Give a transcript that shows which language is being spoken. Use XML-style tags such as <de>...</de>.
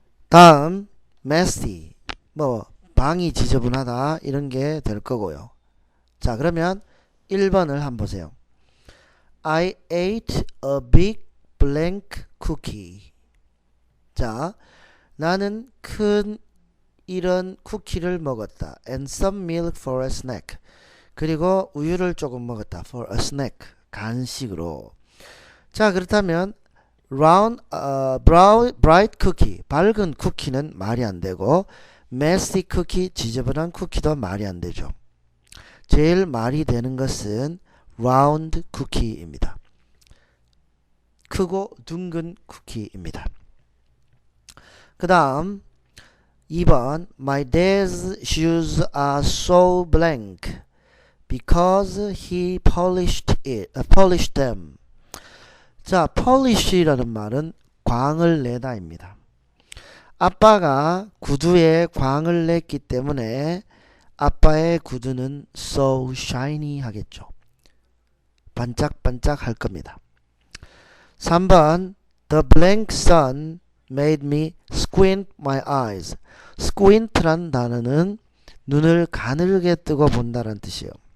<ko>다음 messy, 뭐 방이 지저분하다 이런 게 될 거고요. 자, 그러면 1번을 한번 보세요.</ko> <en>I ate a big blank cookie.</en> <ko>자, 나는 큰 이런 쿠키를 먹었다.</ko> <en>And some milk for a snack.</en> <ko>그리고 우유를 조금 먹었다.</ko> <en>For a snack.</en> <ko>간식으로.</ko> <en>자, 그렇다면 round, bright cookie.</en> <ko>밝은 쿠키는 말이 안 되고 messy cookie, 지저분한 쿠키도 말이 안 되죠. 제일 말이 되는 것은 round cookie입니다. 크고 둥근 쿠키입니다. 그 다음</ko> <en>2번 My dad's shoes are so blank because he polished them.</en> <ko>자, polish라는 말은 광을 내다입니다. 아빠가 구두에 광을 냈기 때문에 아빠의 구두는</ko> <en>so shiny</en> <ko>하겠죠. 반짝반짝 할 겁니다.</ko> <en>3번 The blank sun made me squint my eyes.</en> <ko>squint란 단어는 눈을 가늘게 뜨고 본다는 뜻이에요.</ko>